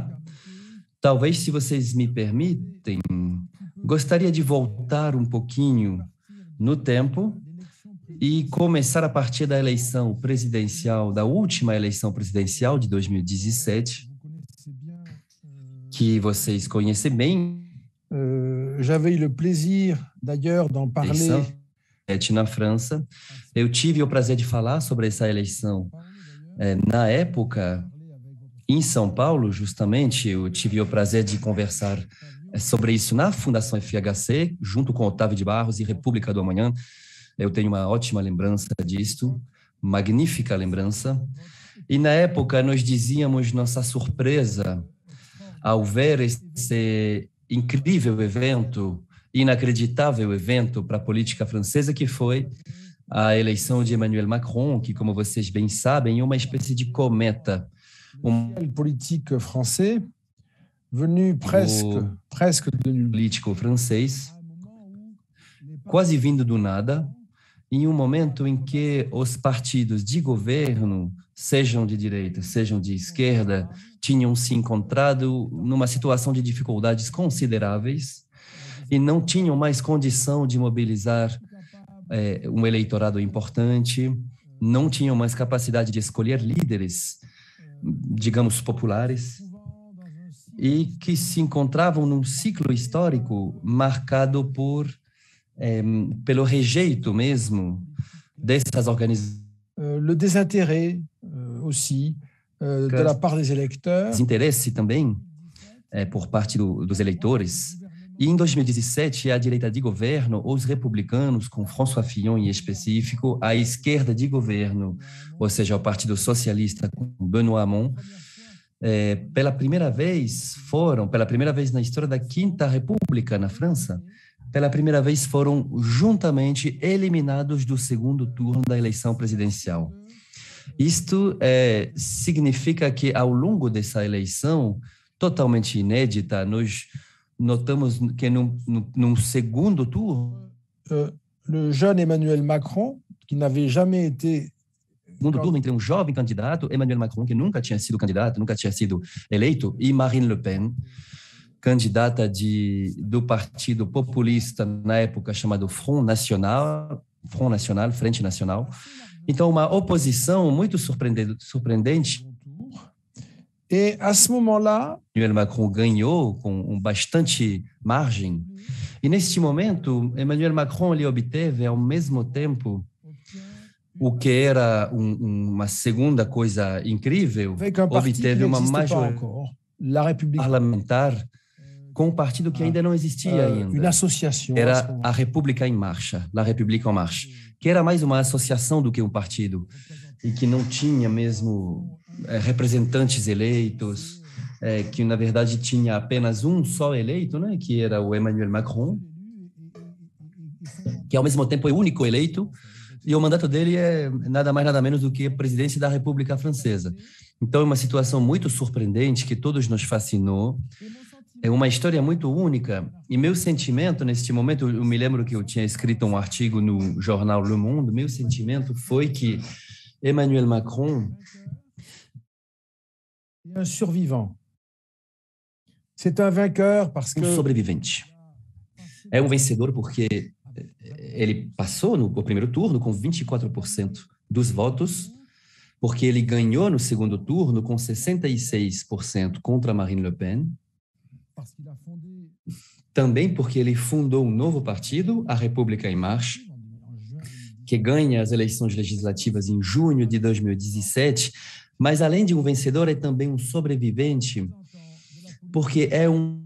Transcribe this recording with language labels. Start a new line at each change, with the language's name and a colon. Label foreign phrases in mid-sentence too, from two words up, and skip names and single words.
Portuguese: Talvez, se vocês me permitem, gostaria de voltar um pouquinho no tempo e começar a partir da eleição presidencial, da última eleição presidencial de 2017, que vocês conhecem bem.
French: J'avais eu le plaisir, d'ailleurs, d'en parler.
Portuguese: Na França. Eu tive o prazer de falar sobre essa eleição na época, em São Paulo, justamente. Eu tive o prazer de conversar sobre isso na Fundação FHC, junto com Otávio de Barros e República do Amanhã. Eu tenho uma ótima lembrança disto, magnífica lembrança. E na época nós dizíamos nossa surpresa ao ver esse incrível evento, inacreditável evento para a política francesa, que foi a eleição de Emmanuel Macron, que, como vocês bem sabem, é uma espécie de cometa. Político francês,
French: venu presque de nulle.
Portuguese: Político francês, quase vindo do nada, em um momento em que os partidos de governo, sejam de direita, sejam de esquerda, tinham se encontrado numa situação de dificuldades consideráveis e não tinham mais condição de mobilizar um eleitorado importante, não tinham mais capacidade de escolher líderes, digamos, populares, e que se encontravam num ciclo histórico marcado pelo rejeito mesmo dessas organizações,
French: le désintérêt aussi de la part des électeurs.
Portuguese: interesse também por parte dos eleitores. E em 2017, a direita de governo, os republicanos, com François Fillon em específico, a esquerda de governo, ou seja, o Partido Socialista com Benoît Hamon, pela primeira vez na história da Quinta República na França, pela primeira vez foram juntamente eliminados do segundo turno da eleição presidencial. Isto significa que, ao longo dessa eleição, totalmente inédita, nós notamos que num segundo turno,
French: le jeune Emmanuel Macron, qui n'avait jamais été
Portuguese: segundo turno entre um jovem candidato, Emmanuel Macron, que nunca tinha sido candidato, nunca tinha sido eleito, e Marine Le Pen, candidata do partido populista na época chamado Front National, Frente Nacional. Então, uma oposição muito surpreendente.
French: Et à ce moment-là,
Portuguese: Emmanuel Macron ganhou com bastante margem. E neste momento, Emmanuel Macron ele obteve ao mesmo tempo o que era uma segunda coisa incrível, obteve uma maioria parlamentar com um partido que ainda não existia ainda.
French: Une association.
Portuguese: Era a República em Marcha, La République en Marche, que era mais uma associação do que um partido e que não tinha mesmo representantes eleitos, que na verdade tinha apenas um só eleito, né, que era o Emmanuel Macron, que ao mesmo tempo é o único eleito, e o mandato dele é nada mais nada menos do que a presidência da República Francesa. Então é uma situação muito surpreendente que todos nos fascinou, é uma história muito única, e meu sentimento neste momento, eu me lembro que eu tinha escrito um artigo no jornal Le Monde, meu sentimento foi que Emmanuel Macron
French: un survivant. C'est un vainqueur parce que
Portuguese: sobrevivente. É um vencedor porque ele passou no primeiro turno com 24% dos votos, porque ele ganhou no segundo turno com 66% contra Marine Le Pen. Também porque ele fundou um novo partido, a República em Marche, que ganha as eleições legislativas em junho de 2017, mas além de um vencedor, é também um sobrevivente, porque é um